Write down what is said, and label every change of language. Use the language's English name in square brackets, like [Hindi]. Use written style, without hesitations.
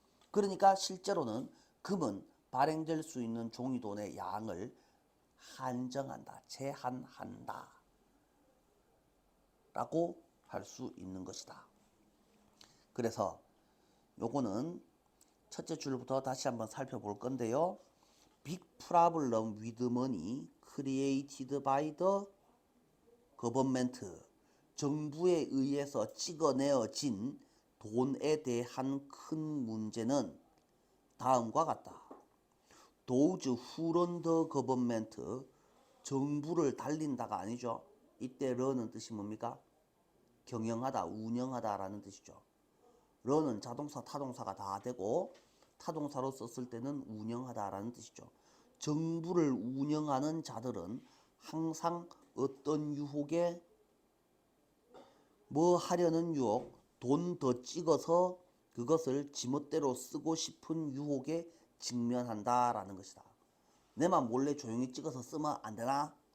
[Korean] 그러니까 실제로는 금은 발행될 수 있는 종이돈의 양을 한정한다, 제한한다 라고 할 수 있는 것이다. 그래서 요거는 첫째 줄부터 다시 한번 살펴볼 건데요. [English] Big problem with money created by the government. [Korean] 정부에 의해서 찍어내어진 돈에 대한 큰 문제는 다음과 같다. [English] Those who run the government. [Korean] 정부를 달린다가 아니죠. 이때 run은 뜻이 뭡니까? 경영하다, 운영하다라는 뜻이죠. run은 자동사, 타동사가 다 되고 타동사로 썼을 때는 운영하다라는 뜻이죠. 정부를 운영하는 자들은 항상 어떤 유혹에 뭐 하려는 유혹, 돈 더 찍어서 그것을 지멋대로 쓰고 싶은 유혹에 직면한다라는 것이다. 내만 몰래 조용히 찍어서 쓰면 안 되나?